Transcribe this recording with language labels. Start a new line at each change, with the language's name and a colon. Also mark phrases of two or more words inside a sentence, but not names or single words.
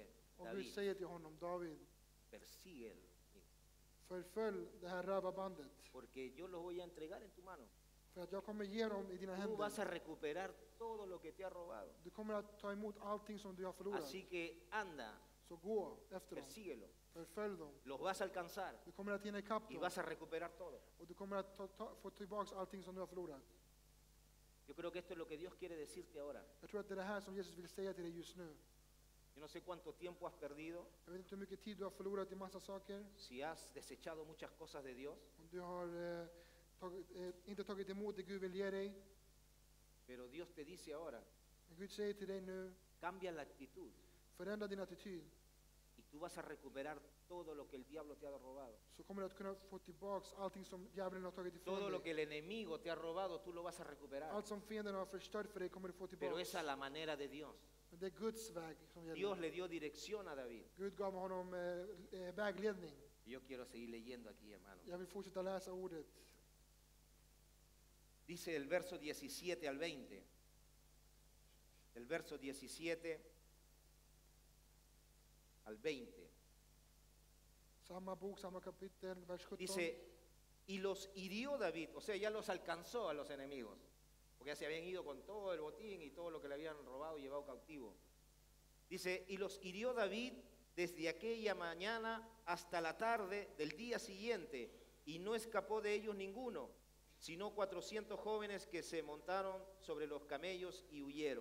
Swedish: och Gud David, säger till honom, David,
Spanish: persíguelo,
Swedish: förfölj det här rövarbandet.
Spanish: porque yo lo voy a entregar en tu mano.
Swedish: För att jag kommer ge dem i dina
Spanish: Tú vas a
Swedish: händer.
Spanish: recuperar todo lo que te ha robado.
Swedish: Du kommer att ta emot allting som du har förlorat.
Spanish: Así que anda,
Swedish: Så gå efter dem.
Spanish: persíguelo.
Swedish: Förfölj dem.
Spanish: Los vas a alcanzar
Swedish: Du kommer att hinna ikapp
Spanish: y
Swedish: dem.
Spanish: vas a recuperar todo.
Swedish: Och du kommer att få tillbaka allting som du har förlorat.
Spanish: Yo creo que esto es lo que Dios quiere decirte ahora.
Swedish: Jag tror att det är det här som Jesus vill säga till dig just nu.
Spanish: Yo no sé cuánto tiempo has perdido,
Swedish: Jag vet inte hur mycket tid du har förlorat i massa saker.
Spanish: si has desechado muchas cosas de Dios,
Swedish: Om du har inte tagit emot det Gud vill ge dig.
Spanish: pero Dios te dice ahora,
Swedish: Men Gud säger till dig nu,
Spanish: cambia la actitud
Swedish: förändra din attityd.
Spanish: y tú vas a recuperar todo lo que el diablo te ha robado.
Swedish: Så kommer du att kunna få tillbaka allting som djävulen har tagit
Spanish: Todo
Swedish: ifrån
Spanish: lo que
Swedish: dig.
Spanish: el enemigo te ha robado, tú lo vas a recuperar.
Swedish: Allt som fienden har förstört för dig kommer du få
Spanish: Pero
Swedish: tillbaka.
Spanish: es a la manera de Dios.
Swedish: Men det är Guds väg som
Spanish: Dios
Swedish: gäller.
Spanish: le dio dirección a David.
Swedish: Gud gav honom vägledning.
Spanish: Y yo quiero seguir leyendo aquí, hermano.
Swedish: Jag vill fortsätta läsa ordet.
Spanish: Dice el verso 17 al 20. El verso 17 al 20.
Swedish: Samma bok, samma kapitel, vers 17.
Spanish: Dice, y los hirió David, o sea, ya los alcanzó a los enemigos, porque ya se habían ido con todo el botín y todo lo que le habían robado y llevado cautivo. Dice, y los hirió David desde aquella mañana hasta la tarde del día siguiente, y no escapó de ellos ninguno, sino 400 jóvenes que se montaron sobre los camellos y huyeron.